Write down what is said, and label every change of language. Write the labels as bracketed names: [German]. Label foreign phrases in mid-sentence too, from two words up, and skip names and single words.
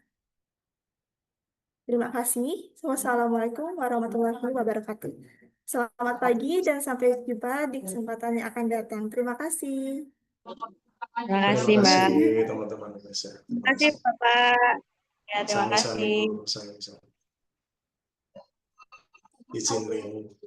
[Indonesian] Terima kasih. [Arabic] والسلام عليكم ورحمة الله وبركاته. [Indonesian] Selamat pagi dan sampai jumpa di kesempatan yang akan datang. Terima kasih. Terima Terima kasih, Mbak. kasih teman-teman Indonesia. Terima Terima kasih, kasih. Bapak. Ya, terima Sami-sami kasih. Bu, sami-sami. Izin Ling.